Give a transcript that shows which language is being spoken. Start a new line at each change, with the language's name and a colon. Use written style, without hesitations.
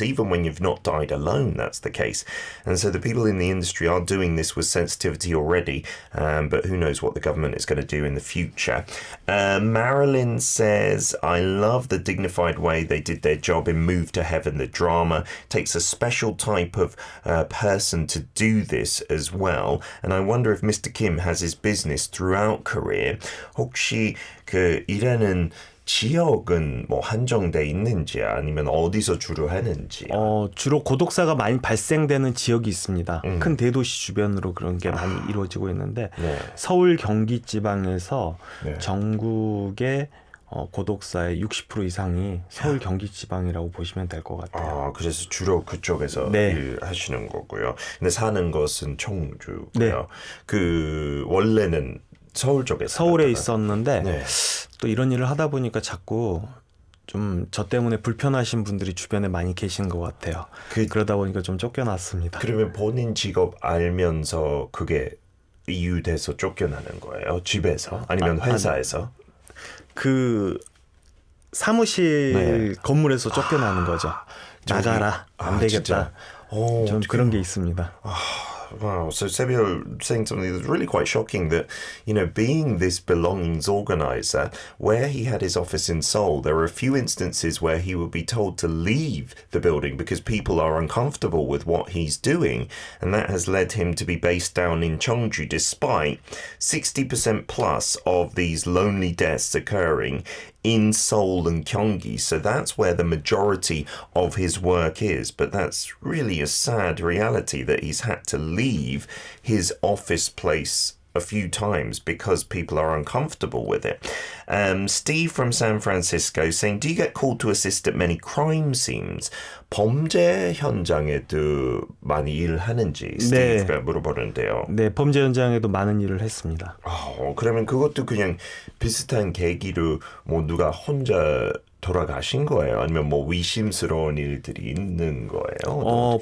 English: Even when you've not died alone, that's the case. And so the people in the industry are doing this with sensitivity already, but who knows what the government is going to do in the future. Marilyn says, I love the dignified way they did their job in Move to Heaven, the drama. It takes a special type of person to do this as well. And I wonder if Mr. Kim has his business throughout Korea.
Korean: 혹시 그 일하는 지역은 뭐 한정돼 있는지 아니면 어디서 주로 하는지? 주로 고독사가 많이 발생되는 지역이 있습니다. 큰 대도시 주변으로 그런 게 많이 이루어지고 있는데 서울 경기 지방에서 전국의 고독사의 60% 이상이 서울 경기 지방이라고 보시면 될 것 같아요. 그래서 주로 그쪽에서 일하시는 거고요. 근데 사는 것은 청주고요. 네. 그 원래는 서울 쪽에서 서울에 있었는데 또 이런 일을 하다 보니까 자꾸 좀 저 때문에 불편하신 분들이 주변에 많이 계신 것 같아요. 그러다 보니까 좀 쫓겨났습니다. 그러면 본인 직업 알면서 그게 이유돼서 쫓겨나는 거예요? 집에서? 아니면 회사에서? 그 사무실 건물에서 쫓겨나는 거죠. 나가라. 안 되겠다. 좀 그런 게 있습니다.
English: Wow, so Sebio saying something that's really quite shocking that, you know, being this belongings organizer, where he had his office in Seoul, there are a few instances where he would be told to leave the building because people are uncomfortable with what he's doing. And that has led him to be based down in Cheongju, despite 60% plus of these lonely deaths occurring in Seoul and Gyeonggi. So that's where the majority of his work is. But that's really a sad reality that he's had to leave his office place a few times because people are uncomfortable with it. Steve from San Francisco saying, do you get called to assist at many crime scenes?
Korean: 범죄 현장에도 많이 일하는지 스티브가 물어보는데요. 네, 범죄 현장에도 많은 일을 했습니다. 그러면 그것도 그냥 비슷한 계기로 뭐 누가 혼자 돌아가신 거예요? 아니면 뭐 의심스러운 일들이 있는 거예요?